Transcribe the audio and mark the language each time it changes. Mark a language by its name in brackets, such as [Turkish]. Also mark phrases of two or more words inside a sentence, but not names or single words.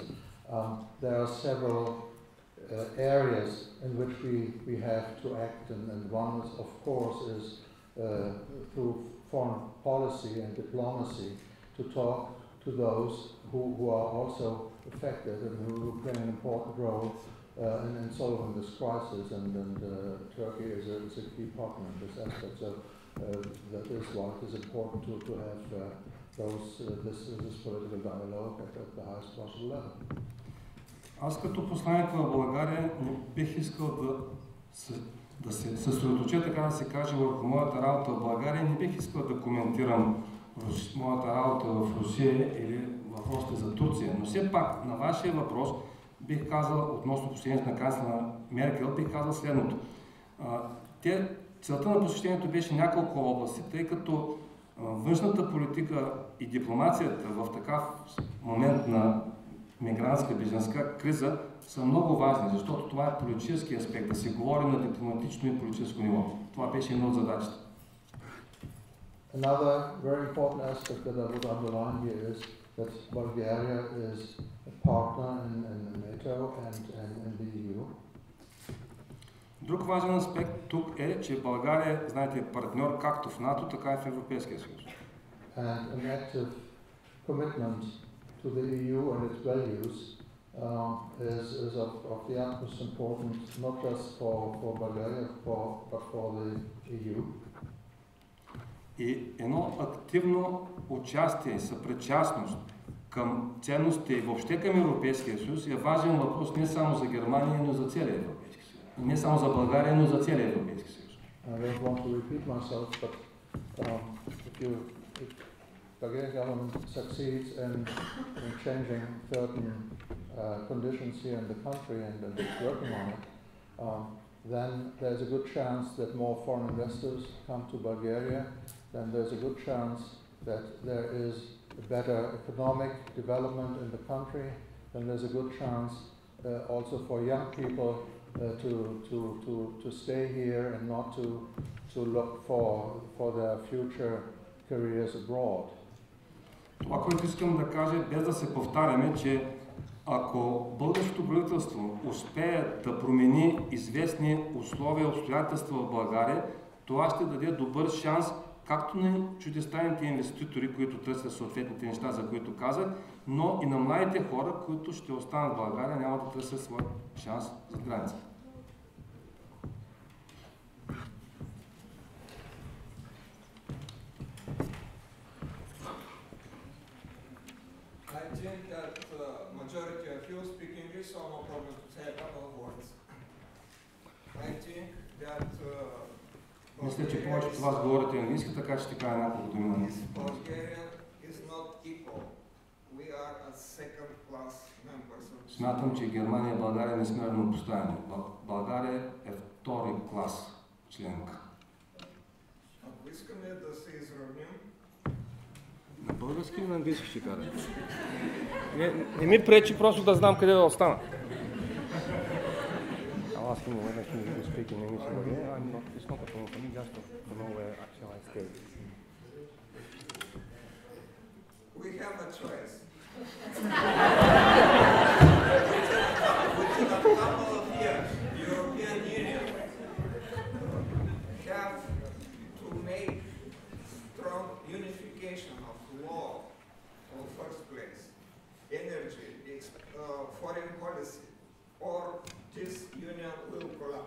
[English] There are several areas in which we have to act, and one is, of course, is through foreign policy and diplomacy to talk to those who are also affected and who play an important role in solving this crisis, and Turkey is a key partner in this aspect. So that is why it is important to have this political dialogue at the highest possible level. [Bulgarian] Аз като посланик в България бих искал да се съсредоточа, така да се каже, върху моята работа в България. Не бих искал да коментирам моята работа в Русия или въпросите за Турция. Но все пак на вашия въпрос бих казал, относно посещението на канцлера Меркел, бих казал следното. Целта на посещението беше няколко области, тъй като външната политика и дипломацията в такъв момент на мигрантска бежанска криза са много важни, защото това е политически аспект, да се говори на дипломатично и политическо ниво. Това беше една от задачите. [English] Another very important aspect that I would underline here is that Bulgaria is a partner in NATO and in the EU. [Bulgarian] Друг важен аспект тук е, че България, знаете, е партньор както в НАТО, така и в Европейския съюз. [English] And an active commitment to the EU and its values is of the utmost importance, not just for Bulgaria, but for the EU. [Bulgarian] И едно активно участие и съпричастност към ценностите и въобще към Европейския съюз е важен въпрос не само за Германия, но за целия Европейски съюз. И не само за България, но за целия Европейски съюз. [English] I don't want to repeat myself, but if Bulgarian government succeeds in changing certain conditions here in the country and it's working on it, then there's a good chance that more foreign investors come to Bulgaria, then there's a good chance that there is a better economic development in the country, then there's a good chance also for young people to stay here and not to look for their future careers abroad. [Bulgarian] Това, което искам да кажа, без да се повтаряме, че ако българското правителство успее да промени известни условия и обстоятелства в България, това ще даде добър шанс както на чуждестранните инвеститори, които търсят съответните неща, за които казах, но и на младите хора, които ще останат в България, няма да търсят свой шанс за граница. [English] I think that majority of you speak English, so no problem to say a couple of words. I think that [Bulgarian] Мисля, че повечето от вас говорите английски, така че ще кажа няколко думи на английски. Смятам, че Германия и България не сме равнопоставени. България е втори клас членка. Ако искаме да се изравним... На български или на английски ще кажа? Не ми пречи просто да знам къде да остана. [English] I'll ask him whether he will speak in English or yeah, it's not a problem for me, just to know where actually I stay. We have a choice. Within a couple of years, the European Union have to make strong unification of law in the first place, energy, foreign policy, or this union will collapse.